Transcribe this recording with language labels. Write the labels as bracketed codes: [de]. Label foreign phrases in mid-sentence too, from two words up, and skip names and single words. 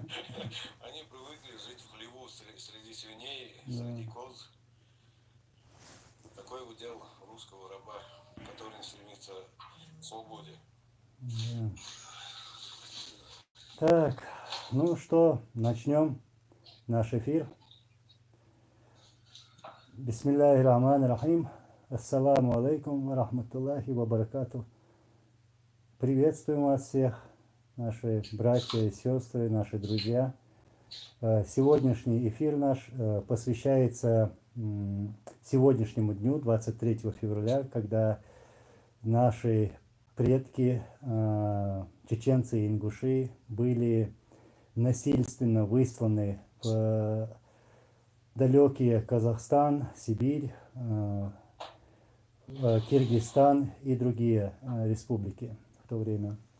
[ru] Они привыкли жить в хлеву среди свиней, да, среди коз. Такой удел русского раба, который стремится к свободе. да. Так, ну что, начнем наш эфир. [ar] بسم الله الرحمن الرحيم. السلام عليكم ورحمة الله وبركاته. [ru] Приветствуем вас всех, наши братья и сестры, наши друзья. Сегодняшний эфир наш посвящается сегодняшнему дню, 23 февраля, когда наши предки, чеченцы и ингуши, были насильственно высланы в далекие Казахстан, Сибирь, Киргизстан и другие республики в то время.